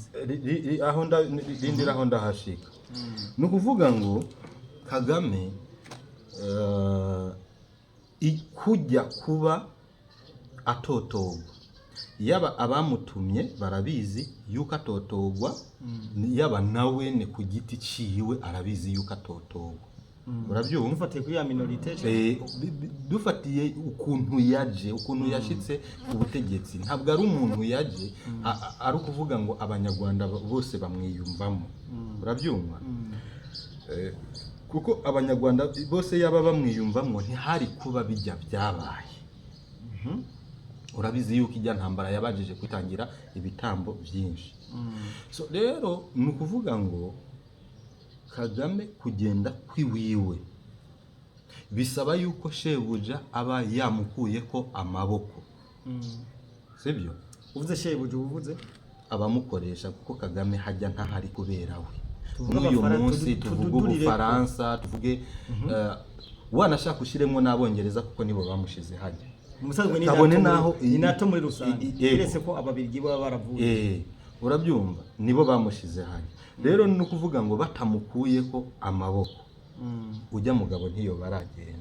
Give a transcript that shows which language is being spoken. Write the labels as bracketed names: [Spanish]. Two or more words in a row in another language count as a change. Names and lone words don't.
[Rundi] Aho ndindiraho ndahashika. Ni ukuvuga ngo Kagame kujya kuba atotogwa, yaba abamutumye barabizi yuko atotogwa, yaba nawe ne ku giti ciwe arabizi yuko atotogwa. Urabyumva? Dufatiye kuri ya minorite dufatiye ukuntu yashitse ku butegetsi, ntabwo ari umuntu yaje ari ukuvuga ngo abanyarwanda bose bamwiyumvamo. Urabyumva? Kuko abanyarwanda bose yaba bamwiyumvamo ntihari kuba bijya byabaye. Urabizi yuko ijya ntambara yabajije kwitangira ibitambo byinshi. So rero ni ukuvuga ngo Kagame kugenda kwiwiwe bisaba yuko shebuja aba yamukuye ko amaboko. Sibyo? Uvuze shebuja uvuze abamukoresha, kuko Kagame hajya ntahari kubera we. N'uyu munsi tuvuga Ubufaransa, tuvuge wanashaka ushiremo n'Abongereza kuko nibo bamushize hajya. Umusanzwe ni NATO muri rusange. Iretse ko ababirigi baba baravuye. Urabyumva? Nibo bamushize hajya. Rero ni ukuvuga ngo batamukuye ko amaboko ujya mugabo ntiyo baragenda.